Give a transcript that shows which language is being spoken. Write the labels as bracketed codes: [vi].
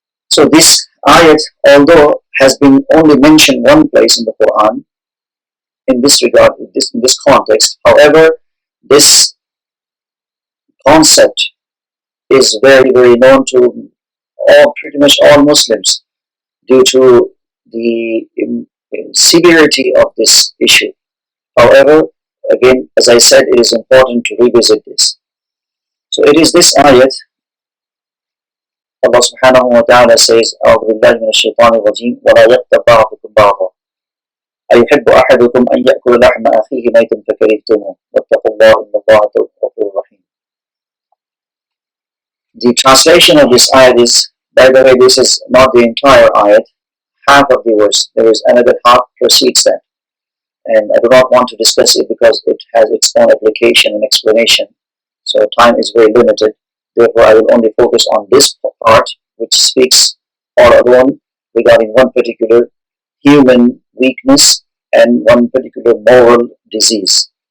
[en] So this ayat, although has been only mentioned one place in the Quran, in this regard, in this context, however, this concept is very, very known to pretty much all Muslims, due to the severity of this issue. However, again, as I said, it is important to revisit this. So it is this ayat. Allah subhanahu wa ta'ala says, [ar] أعوذ بالله من الشيطان الرجيم ولا يغتب بعضكم بعضا أيحب أحدكم أن يأكل لحم أخيه ميتا فكرهتموه واتقوا الله إن الله غفور رحيم. [en] The translation of this ayat is, by the way, this is not the entire ayat. half of the verse. There is another half precedes that. And I do not want to discuss it because it has its own application and explanation. So time is very limited. Therefore, I will only focus on this part, which speaks all alone regarding one particular human weakness and one particular moral disease.